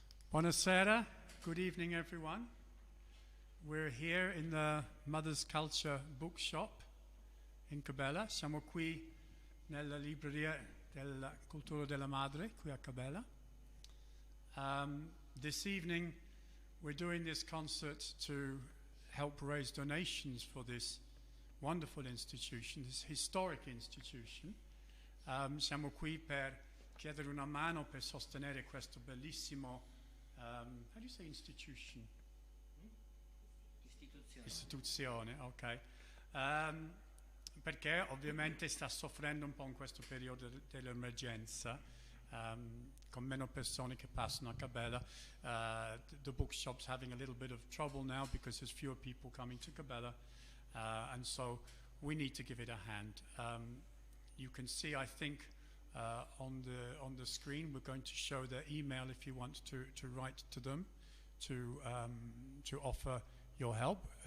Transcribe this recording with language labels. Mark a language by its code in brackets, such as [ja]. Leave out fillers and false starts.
[en] Buonasera, good evening everyone. We're here in the Mothersculture bookshop in Cabella. [it] Siamo qui nella libreria della Cultura della Madre, qui a Cabella. [en] This evening we're doing this concert to help raise donations for this wonderful institution, this historic institution. [it] Siamo qui per chiedere una mano per sostenere questo bellissimo [en] how do you say institution? [it] Istituzione, ok. Perché ovviamente sta soffrendo un po' in questo periodo dell'emergenza, con meno persone che passano a Cabella. [en] The bookshop's having a little bit of trouble now because there's fewer people coming to Cabella, and so we need to give it a hand. You can see, I think, on the screen, we're going to show their email if you want to write to them to offer your help.